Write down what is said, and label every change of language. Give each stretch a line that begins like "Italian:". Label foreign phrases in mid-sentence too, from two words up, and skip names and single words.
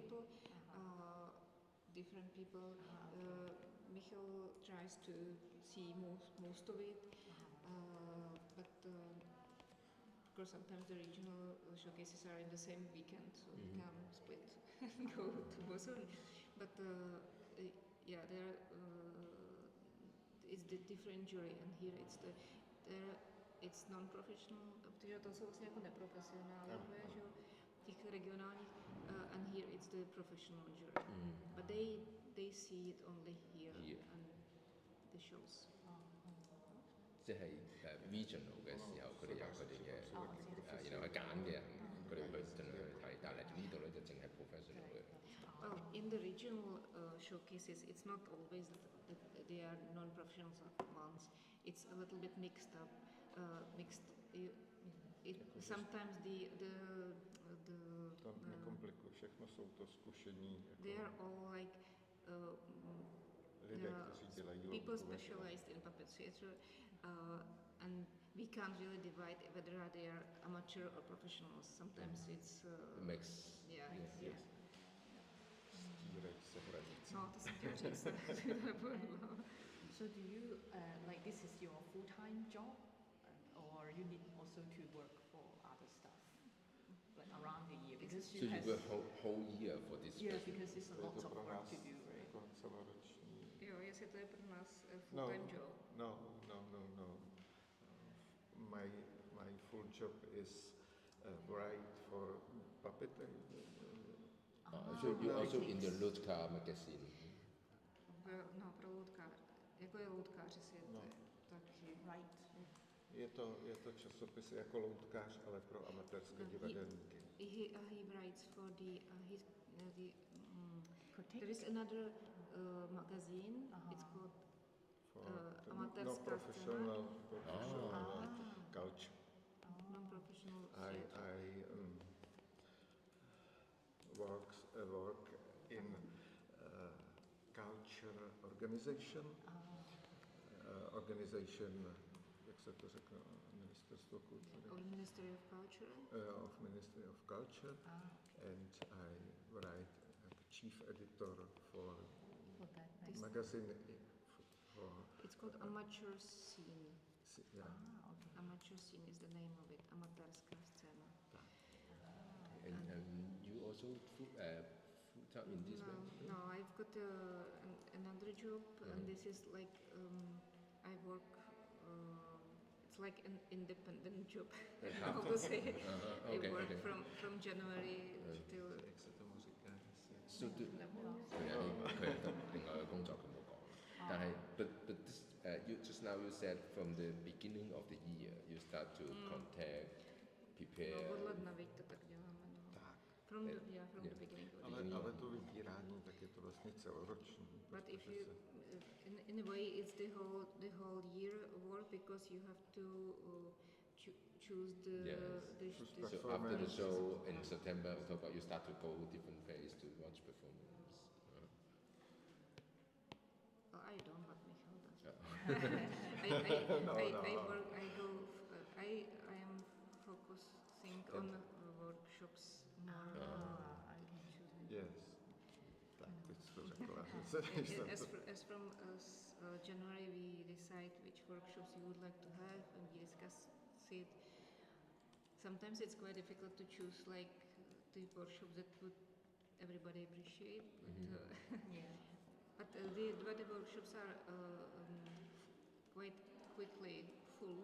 English: people, different people. Michal tries to see most of it, but of course sometimes the regional showcases are in the same weekend, so we can split and go to both of them. But yeah, there it's the different jury, and here it's non-professional,
Czech: protože to jsou vlastně jako neprofesionálové, že jo, těch regionálních,
English: and here it's the professional jury. But they see it only here and the shows.
Cantonese: 即係regional 嘅時候，佢哋有佢哋嘅然後去揀嘅人，佢哋去盡量去睇。但係呢度咧就淨係 professional 嘅。
English: Well, in the regional showcases, it's not always that they are non-professional ones. It's a little bit mixed up. Sometimes
Czech: To nekomplikuje, všechno jsou to zkušení.
English: They are all like
Czech: lidé, kteří dělají
English: people specialized in puppet theater, and we can't really divide whether they are amateur or professionals. Sometimes it's mix. Yeah.
Czech: Stírají se hranice. No, to jsem chtěla říct.
English: So do you, like this is your full-time job, or you need also to work for other stuff, like around the year? Because So you work whole year for this. yeah, because it's a
Czech: To je
English: lot
Czech: to
English: of
Czech: pro
English: work
Czech: nás
English: to do, right?
Czech: jako celoroční. Jo, jestli to je pro nás
English: full-time job.
Czech: No.
English: My full job is write for puppetry. So you also in the Lutka magazine.
Czech: No, pro loutkář. Jako je loutkáři si taky.
English: Right.
Czech: Je to časopis jako loutkář, ale pro amatérské divadelníky.
English: He writes for there is another magazine. It's called Amatérská professional culture. Non-professional I work in culture organization. Organization,
Czech: jak se to řekne, Ministerstvo kultury.
English: Of Ministry of Culture. Of Ministry of Culture. And I write chief editor for This magazine. It's called Amateur Scene. Yeah. okay. Amateur Scene is the name of it. Amatérská scéna. And you also full-time in this way? No, I've got another job, and this is like I work. It's like an independent job. How to say it? I work from January till.
Czech: Jak se tomu říká?
English: So
Cantonese: 佢係另外嘅工作佢冇講，但係
English: but this you just now you said from the beginning of the year you start to contact, prepare.
Czech: No, od ledna, veď to tak děláme. No. Tak.
English: From the beginning of the year.
Czech: Ale to vybírání, tak je to vlastně celoroční.
English: But if you, in a way, it's the whole year work because you have to choose the So after the show in September, October, you start to go different phase to watch performance. I don't what Michal does. I am focusing on workshops more. Yes.
Czech: Tak, teď to řekla.
English: As from January, we decide which workshops you would like to have, and we discuss it. Sometimes it's quite difficult to choose like the workshops that would everybody appreciate. But the workshops are quite quickly full.